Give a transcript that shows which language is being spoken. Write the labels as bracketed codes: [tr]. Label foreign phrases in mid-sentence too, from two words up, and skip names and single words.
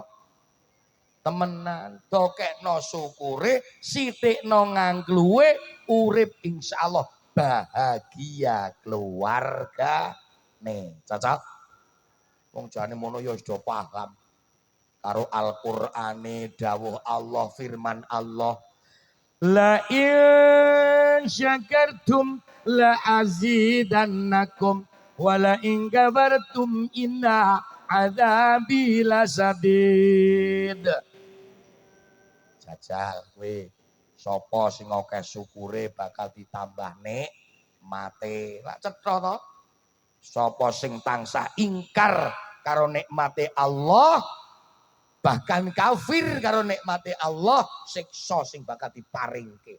[jv] Temenan, dokekno syukure, sithikno ngangluwe, urip insyaallah bahagia keluarga. Nih, cocok. Wong jane mono ya sudah paham. Karo Al-Qur'ane dawuh Allah, firman Allah. [ar] لئن شكرتم لأزيدنكم. ولئن كفرتم إن عذابي لشديد. [jv] Jajal kowe sapa sing akeh syukure bakal ditambah nikmate. Lak cetha to. Sapa sing tansah ingkar karo nikmate Allah, bahkan kafir karo nikmate Allah, siksa sing bakal diparingke.